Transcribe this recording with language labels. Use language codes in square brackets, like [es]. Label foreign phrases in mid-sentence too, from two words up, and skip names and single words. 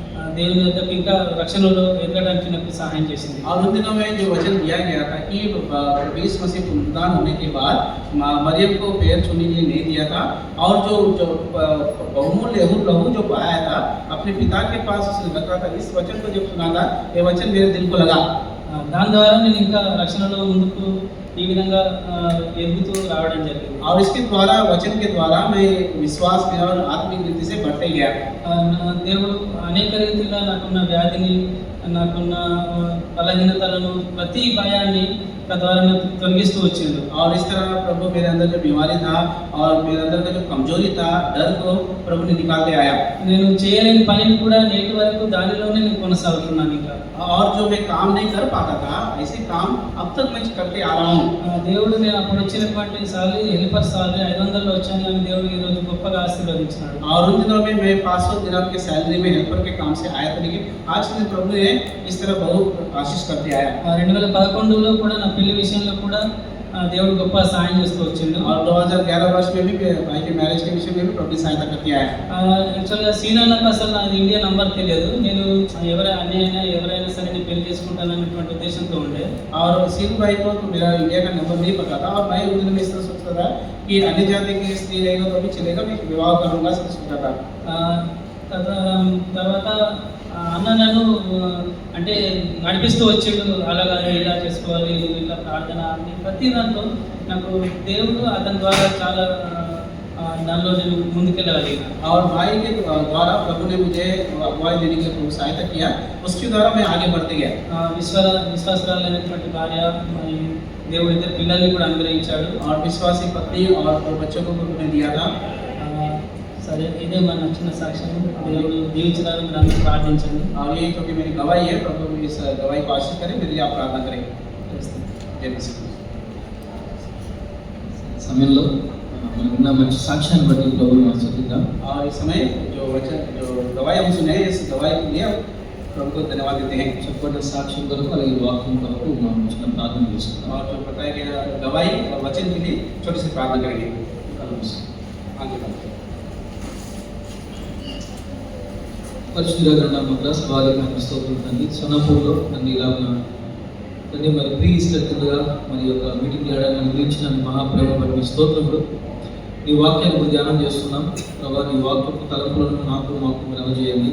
[te] దేవుని యొద్దకు ఇంకా రక్షణలో ఎదగడానికి నాకు సహాయం చేసింది. [hi] और उन दिनों में जो वचन दिया गया था कि प्रभु यीशु मसीह पुनरुत्थान होने के बाद मरियम को पैर छूने के लिए नहीं दिया था, और जो बहुमूल्य लहू जो बहाया था अपने पिता के पास उसने रखा था, इस वचन को जब सुना था ये वचन मेरे दिल को लगा। [te] దాని ద్వారా నేను ఇంకా రక్షణలో ముందుకు ఈ విధంగా ఎదుగుతూ రావడం జరిగింది. [hi] और इसके द्वारा वचन के द्वारा मैं विश्वास में और आत्मिक रीति से बढ़ते गया। [te] దేవుడు అనేక రీతిగా నాకున్న వ్యాధిని, నాకున్న బలహీనతలను, ప్రతి భయాన్ని ద్వారా తొలగిస్తూ వచ్చిండు. [hi] और इस तरह प्रभु मेरे अंदर जो बीमारी था और मेरे अंदर का जो कमजोरी था, डर को प्रभु ने निकाल के आया। [te] నేను చేయలేని పనిని కూడా నేటి వరకు దానిలోనే నేను కొనసాగుతున్నాను. ఇంకా [hi] और जो मैं काम नहीं कर पाता था ऐसे काम अब तक मैं करते आ रहा हूँ। [te] దేవుడు నేను అప్పుడు వచ్చినటువంటి సాలరీ హెల్పర్ సాలరీ 500 వచ్చాను కానీ దేవుడు ఈ రోజు గొప్పగా ఆశీర్వదించాడు. [hi] और उन दिनों में मैं 500 दिनों के सैलरी में हेल्पर के काम से आया था, लेकिन आज के दिन प्रभु ने इस तरह बहुत आशीष करते आया। [te] 2011లో కూడా నా పెళ్లి విషయంలో కూడా దేవుడు గొప్ప సహాయం చేస్తూ వచ్చిండు. [hi] और 2011 वर्ष में भी भाई के मैरिज के विषय में भी प्रभु सहायता करते आया। [te] యాక్చువల్గా సీనాన్నకు అసలు నా ఇండియా నంబర్ తెలియదు. నేను ఎవరైనా సరే నేను పెళ్లి చేసుకుంటాను అనేటువంటి ఉద్దేశంతో ఉండే। [hi] और सीन भाई को तो मेरा इंडिया का नंबर नहीं पता था, और मैं उस दिन में इस तरह सोचता था कि अन्य जाति की स्त्री रहेगा तो भी चलेगा, मैं विवाह करूँगा सब सोचता था। [te] తర్వాత అన్న నన్ను అంటే నడిపిస్తూ వచ్చాడు, అలాగా ఇలా చేసుకోవాలి, ఇట్లా ప్రార్థన అని ప్రతి దాంట్లో నాకు దేవుడు అతని ద్వారా చాలా దానిలో నేను ముందుకెళ్ళగలిగాను। [hi] और भाई के द्वारा प्रभु ने मुझे अगुवाई देने के लिए सहायता किया, उसके द्वारा मैं आगे बढ़ते गया। [te] విశ్వాసరాలైనటువంటి భార్య, మరి దేవుడు ఇద్దరు పిల్లల్ని కూడా అనుగ్రహించాడు। [hi] और विश्वासी पत्नी और 2 बच्चों को प्रभु ने दिया था। [te] సరే, ఇదే మన నచ్చిన సాక్ష్యం। దేవుడు దీవించడానికి మీరు అందరూ ప్రార్థించండి। [hi] और ये क्योंकि मेरी गवाही है, प्रभु इस गवाही को आशीष करें, मेरे लिए आप प्रार्थना करें। जय मसीह। [te] సమయంలో మనకున్న మంచి సాక్ష్యాన్ని బట్టి ప్రభువుని ఆశీర్వదిద్దాం। [hi] और इस समय जो वचन जो गवाही हम सुने, इस गवाही के लिए प्रभु को धन्यवाद देते हैं। [te] చెప్పబడ్డ సాక్ష్యం కొరకు అలాగే వాక్యం కొరకు మనం చిన్న ప్రార్థన చేసుకుందాం। [hi] और जो बताया गया गवाही और वचन के लिए छोटी सी प्रार्थना करेंगे। [te] పరిశుద్ధ గ్రంథ మద్రాస్ బాలిక స్తోత్రం తండ్రి, సొన్నపూర్లో తండ్రి ఇలాగా తండ్రి మరి ప్రీ ఈస్టర్ కిందగా మరి యొక్క మీటింగ్ చేయడానికి అనుగ్రహించిన మహాప్రేమ బట్టి స్తోత్రములు। నీ వాక్యాన్ని ధ్యానం చేస్తున్నాం ప్రభావ, నీ వాక్యపు తలంపులను నాకు మాకు నిలవజేయండి।